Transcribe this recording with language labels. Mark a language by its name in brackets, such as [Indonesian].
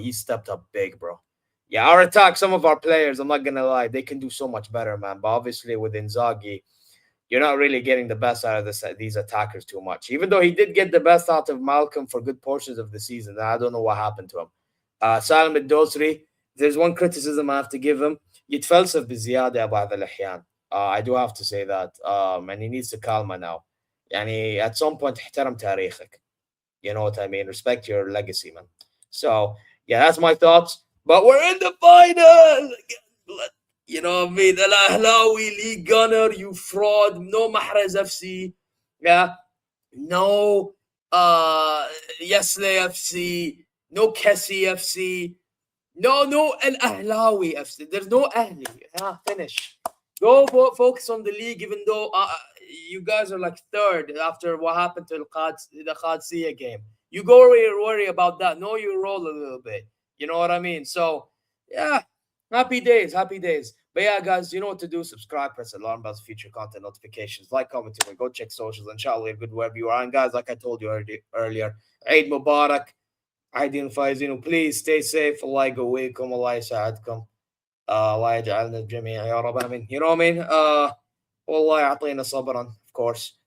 [English] He stepped up big, bro. Yeah, our attack, some of our players, I'm not going to lie, they can do so much better, man. But obviously, with Inzaghi, you're not really getting the best out of these attackers too much. Even though he did get the best out of Malcolm for good portions of the season. I don't know what happened to him. Salim الدوسري, there's one criticism I have to give him. [Arabic] يتفلسف بزيادة بعض الأحيان. [English] I do have to say that. And he needs to calm now. [Arabic] يعني [English] at some point [Arabic] احترم تاريخك. [English] You know what I mean? Respect your legacy, man. So, yeah, that's my thoughts. But we're in the final! You know what I mean? Al Ahlawi, League Gunner, you fraud. No Mahrez FC. Yeah. No Yassine FC. No Kessie FC. No Al Ahlawi FC. There's no Ahli. Finish. Go focus on the league, even though you guys are like third after what happened to the Qadsiya game. You go worry about that. Know your role a little bit. You know what I mean? So, yeah, happy days, happy days. But yeah, guys, you know what to do. Subscribe, press alarm bells, future content notifications, like, comment, and go check socials. Inshallah, you're good wherever you are. And guys, like I told you earlier, Eid Mubarak. [Arabic] Aidin Faizin, [English] please stay safe. [Arabic] Allah يقويكم, Allah يساعدكم. الله يجعلنا الجميع يا رب امين. [English] You know what I mean? [Arabic] والله يعطينا صبرا, [English] of course.